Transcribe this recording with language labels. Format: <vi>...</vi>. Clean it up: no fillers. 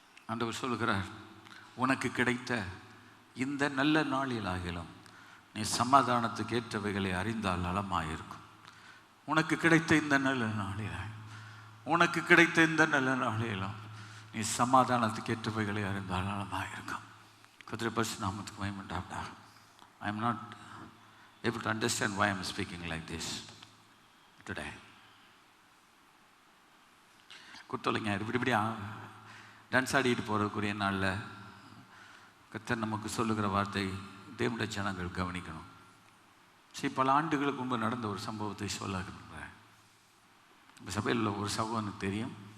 <ta>ஆண்டவர் சொல்கிறார், உனக்கு கிடைத்த இந்த நல்ல நாளிலாகிலும் நீ சமாதானத்துக்கு ஏற்றவைகளை அறிந்தால் நலமாயிருக்கும். உனக்கு கிடைத்த இந்த நல்ல நாளில், உனக்கு கிடைத்த இந்த நல்ல நாளிலும் நீ சமாதானத்துக்கு ஏற்றவைகளை அறிந்தால் நலமாயிருக்கும். கர்த்தருடைய பரிசுத்த நாமத்துக்கு மகிமை உண்டாவதாக.</ta> <en>I am not able to understand why I am speaking like this today.</en> <ta>குத்தலைங்க இப்படி டான்ஸ் ஆடிட்டு போகிறதுக்குரிய நாளில் கர்த்தர் நமக்கு சொல்லுகிற வார்த்தை தேவனுடைய ஜனங்கள் கவனிக்கணும். சரி, பல ஆண்டுகளுக்கு முன்பு நடந்த ஒரு சம்பவத்தை சொல்ல விரும்புகிறேன். இப்போ சபையில் உள்ள ஒரு சகோதரனுக்கு தெரியும்.</ta>